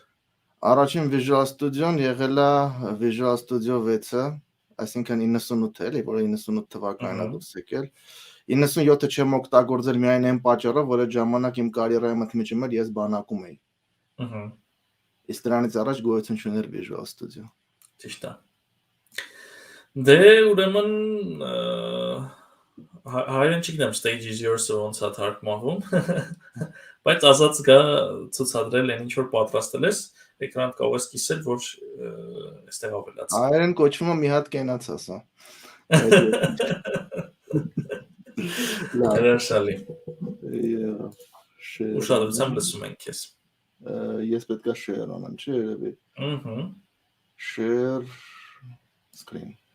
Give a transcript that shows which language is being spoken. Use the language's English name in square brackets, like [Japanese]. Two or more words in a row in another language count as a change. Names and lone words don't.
[Armenian] Առաջին Visual Studio-ն եղել է Visual Studio 6-ը, այսինքն 98 էլի, որը 98 թվականին է դուրս եկել։ 97-ը չեմ օգտագործել միայն այն պատճառով, որ այդ ժամանակ իմ կարիերայի մթմիջում էր ես բանակում էի։ Իսկ դրանից առաջ գոյություն չուներ Visual Studio։ Ճիշտ է։ Դե ուրեմն Հայերեն չգիտեմ [English] stage is yours- [Armenian] ը ոնց է թարգմանվում, բայց ասած գա ցուցադրել այն ինչ որ պատրաստել ես, էկրան կարող ես կիսել, որ այստեղ ավելացնի։ Այրեն կոչվում է մի հատ կենաց ասա։ Հրաշալի։ Շեյր։ Ուշադրությամբ լսում ենք քեզ։ Ես պետք է share անեմ, չէ՞ երևի։ [English] Share screen.